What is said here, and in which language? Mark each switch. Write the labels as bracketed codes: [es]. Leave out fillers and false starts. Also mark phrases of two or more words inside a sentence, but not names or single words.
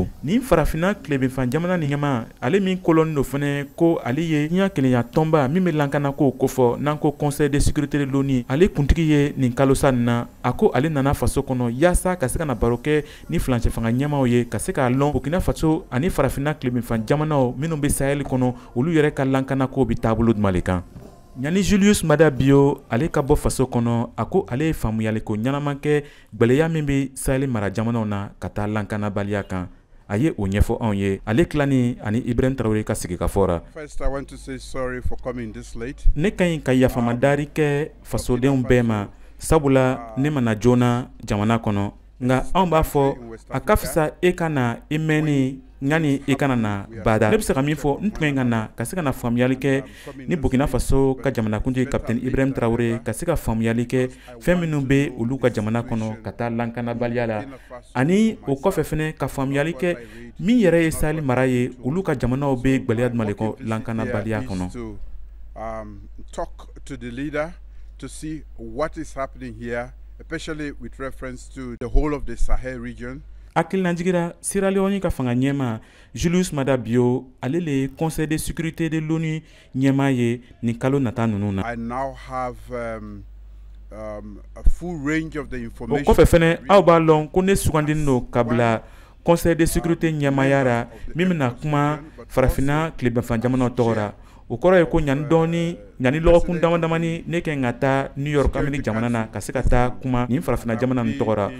[bm] Nin farafina tilebinfan jamana nin ɲɛma ale min koloni do fɛnɛ ko ale ye diɲɛ kelenya tɔnba min bɛ lankana ko kofɔ n'an ko Conseil de sécurité de l'ONU ale kuntigi ye nin kalosa nin na a ko ale nana faso kɔnɔ yaasa ka se ka na baro kɛ ni falancɛ fanga ɲɛmaw ye ka se k'a lɔn Burkina Faso ani farafina tilebinfan jamanaw minnu bɛ Sahel kɔnɔ olu yɛrɛ ka lankana ko bɛ taabolo jumɛn de kan. Ɲani Julius Maada Bio ale ka bɔ faso kɔnɔ a ko ale ye faamuyaliko ɲɛnama kɛ gwɛlɛya min bɛ Sahel mara jamanaw na ka taa lankanabaliya kan a ye o ɲɛfɔ anw ye ale tilani ani Ibrahim Traoré ka sigikafɔ ra. [en] First, I want to say sorry for coming this late. [bm] Ne ka ɲi ka yafamadari kɛ fasodenw bɛɛ ma sabula ne mana joona jamana kɔnɔ nka anw b'a fɔ a ka fisa e ka na i mɛnni ɲani e kana na bada. Ne bɛ se ka min fɔ n tun ka na ka se ka na faamuyali kɛ ni Burkina Faso ka jamanakuntigi Capitaine Ibrahim Traoré ka se ka faamuyali kɛ fɛn minnu bɛ olu ka jamana kɔnɔ ka taa lankanabaliya la ani o kɔfɛ fɛnɛ ka faamuyali kɛ min yɛrɛ ye Sahel mara ye olu ka jamanaw bɛ gwɛlɛya jumɛn de kɔ lankanabaliya kɔnɔ. [en] Talk to the leader to see what is happening here, especially with reference to the whole of the Sahel region. [bm] Hakilinajigira Sierra Leone ka fanga ɲɛma Julius Maada Bio ale le ye Conseil de sécurité de l'ONU ɲɛma ye nin kalo nata ninnu na. [en] I now have a full range of the information. [bm] O kɔfɛ fɛnɛ aw b'a lɔn ko ne sugandini do ka bila Conseil de sécurité ɲɛmaya ra min bɛna kuma farafina tilebinfan jamanaw tɔgɔ ra. O kɔrɔ ye ko ɲani lɔgɔkun damadamani ne kɛ ka taa New York Amérique jamana na ka se ka taa kuma nin farafina jamana nin tɔgɔ ra.